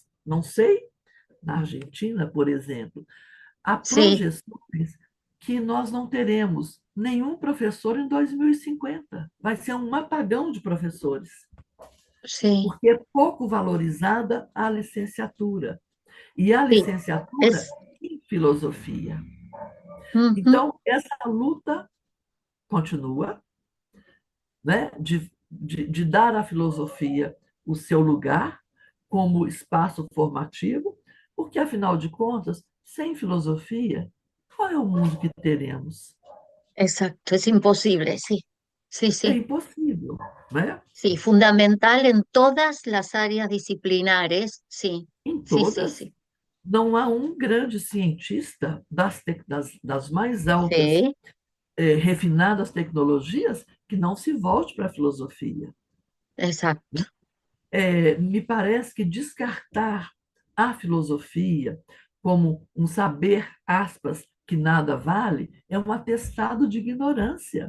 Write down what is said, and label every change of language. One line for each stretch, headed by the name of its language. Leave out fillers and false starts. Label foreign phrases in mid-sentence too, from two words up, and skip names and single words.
Portuguese: Não sei, na Argentina, por exemplo, há
Spanish: Sí,
Portuguese: projeções que nós não teremos nenhum professor em 2050. Vai ser um apagão de professores,
Spanish: sí,
Portuguese: porque é pouco valorizada a licenciatura. E a
Spanish: sí.
Portuguese: licenciatura
Spanish: Es,
Portuguese: em filosofia. ujú, Então, essa luta continua, né, de dar à filosofia o seu lugar como espaço formativo, porque, afinal de contas, sem filosofia, qual é o mundo que teremos?
Spanish: exacto, es imposible, sí, sí,
Portuguese: É
Spanish: sí,
Portuguese: impossível, né?
Spanish: sí, fundamental en todas las áreas disciplinares, sí,
Portuguese: Em
Spanish: sí, sí,
Portuguese: todas,
Spanish: sí,
Portuguese: não há um grande cientista das mais altas,
Spanish: sí,
Portuguese: refinadas tecnologias que não se volte para a filosofia.
Spanish: exacto,
Portuguese: Me parece que descartar a filosofia como um saber, aspas, que nada vale, é um atestado de ignorância.